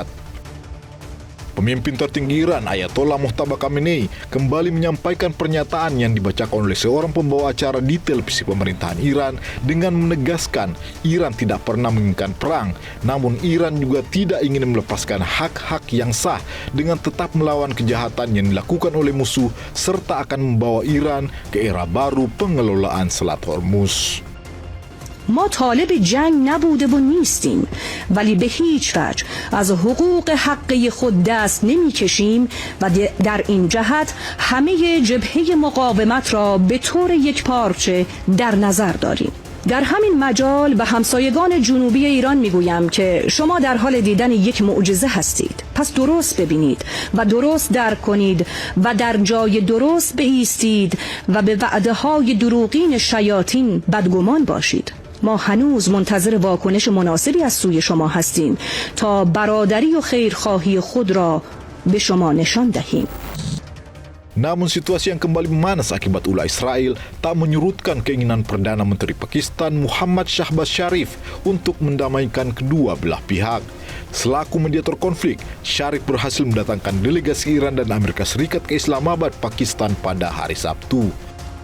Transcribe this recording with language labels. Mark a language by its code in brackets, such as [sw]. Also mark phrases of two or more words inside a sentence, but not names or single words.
[id] Pemimpin tertinggi Iran, Ayatollah Mojtaba Khamenei, kembali menyampaikan pernyataan yang dibacakan oleh seorang pembawa acara di televisi pemerintahan Iran dengan menegaskan Iran tidak pernah menginginkan perang, namun Iran juga tidak ingin melepaskan hak-hak yang sah dengan tetap melawan kejahatan yang dilakukan oleh musuh serta akan membawa Iran ke era baru pengelolaan Selat Hormuz. [fa] ما طالب جنگ نبوده و نیستیم، ولی به هیچ وجه از حقوق حقی خود دست نمی کشیم و در این جهت همه جبهه مقاومت را به طور یک پارچه در نظر داریم. در همین مجال به همسایگان جنوبی ایران میگویم که شما در حال دیدن یک معجزه هستید. پس درست ببینید و درست درک کنید و در جای درست بایستید و به وعده های دروغین شیاطین بدگمان باشید. ما هنوز منتظر واکنش مناسبی از سوی شما هستیم تا برادری و خیرخواهی خود را به شما نشان دهیم. [id] Namun situasi yang kembali memanas akibat ulah Israel tak menyurutkan keinginan Perdana Menteri Pakistan Muhammad Shahbaz Sharif untuk mendamaikan kedua belah pihak. Selaku mediator konflik, Sharif berhasil mendatangkan delegasi Iran dan Amerika Serikat ke Islamabad, Pakistan pada hari Sabtu.